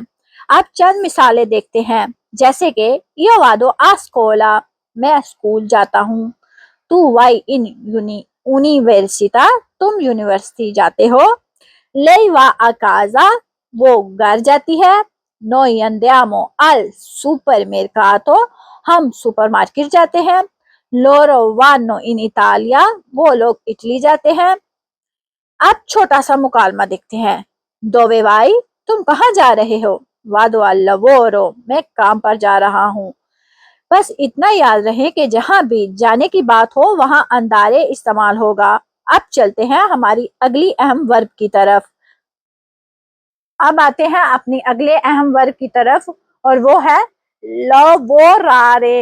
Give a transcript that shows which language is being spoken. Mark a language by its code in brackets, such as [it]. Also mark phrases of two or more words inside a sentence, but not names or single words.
[ur] اب چند مثالیں دیکھتے ہیں، جیسے کہ [it] io vado a scuola, [ur] میں سکول جاتا ہوں. [it] tu vai in università, [ur] تم یونیورسٹی جاتے ہو. [it] lei va a casa, [ur] وہ گھر جاتی ہے. [it] Noi andiamo al supermercato, [ur] ہم سپرمارکیٹ جاتے ہیں. [it] Loro vanno in Italia, [ur] وہ لوگ اٹلی جاتے ہیں. اب چھوٹا سا مکالمہ دیکھتے ہیں. [it] Dove vai, [ur] تم کہاں جا رہے ہو. [it] Vado al lavoro, [ur] میں کام پر جا رہا ہوں. بس اتنا یاد رہے کہ جہاں بھی جانے کی بات ہو وہاں اندارے استعمال ہوگا. اب چلتے ہیں ہماری اگلی اہم ورب کی طرف. اب آتے ہیں اپنی اگلے اہم ورگ کی طرف اور وہ ہے لوورارے.